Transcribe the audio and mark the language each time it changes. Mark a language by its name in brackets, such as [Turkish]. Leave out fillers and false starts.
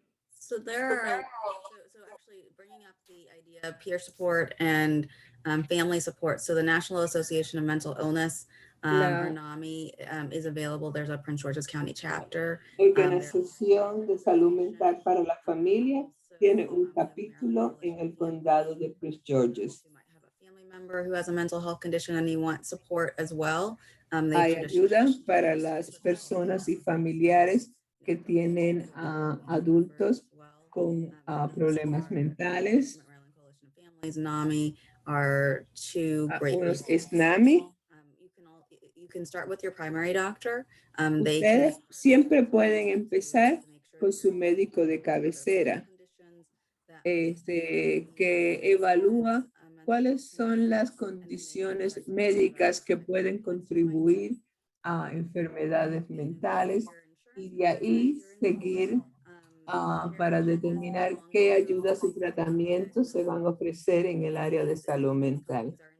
[English] So there are, so actually bringing up the idea of peer support and family support. So the National Association of Mental Illness, or NAMI, is available. There's a Prince George's County chapter. [Spanish] Organización de Salud Mental para la Familia tiene un capítulo en el Condado de Prince George's. [English] You might have a family member who has a mental health condition and you want support as well. [Spanish] Hay ayuda para las personas y familiares que tienen adultos con problemas mentales. [English] NAMI are two great [Spanish] Unos [English] resources. [Spanish] es NAMI. [English] You can start with your primary doctor. [Spanish] Ustedes siempre pueden empezar con su médico de cabecera, que evalúa cuáles son las condiciones médicas que pueden contribuir a enfermedades mentales y de ahí seguir para determinar qué ayudas y tratamientos se van a ofrecer en el área de salud mental.